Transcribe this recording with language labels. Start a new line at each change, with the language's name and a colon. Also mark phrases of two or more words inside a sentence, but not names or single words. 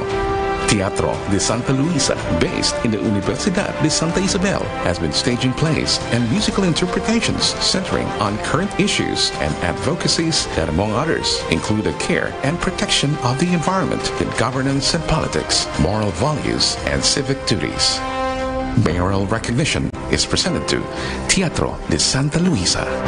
English: Teatro de Santa Luisa, based in the Universidad de Santa Isabel, has been staging plays and musical interpretations centering on current issues and advocacies that, among others, include the care and protection of the environment, good governance and politics, moral values, and civic duties. Mayoral recognition is presented to Teatro de Santa Luisa.